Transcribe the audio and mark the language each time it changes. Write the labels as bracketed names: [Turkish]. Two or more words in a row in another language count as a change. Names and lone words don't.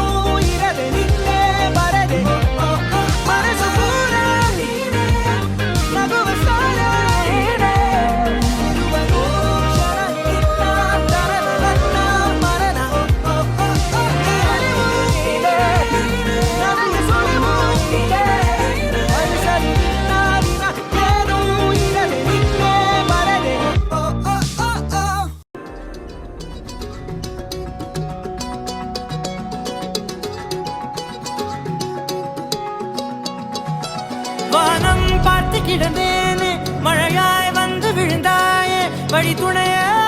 [Kannada] ಇರದೆ ನಿನ್ನೆ ಬರದೆ ಮನಸ್ಸು ಪೂರ ನೀನೇ ನಗುವ ಸಾರ ನೀನೇ ಇರುವ ನೂರು ಕ್ಷಣ ನಿನ್ನ ತರನ ನನ್ನ ಮರಣ ಅರಿವು ನೀನೇ ನನಗೆ ಸುಳಿವು ನೀನೇ ಪರಿಸಲು ನಿನ್ನ ವಿನ ಏನೂ ಇರದೆ ನಿನ್ನೆ ಬರದೆ [Tamil] வானம் பார்த்து கிடந்தேனே மழையாய் வந்து விழுந்தாயே வழி துணையே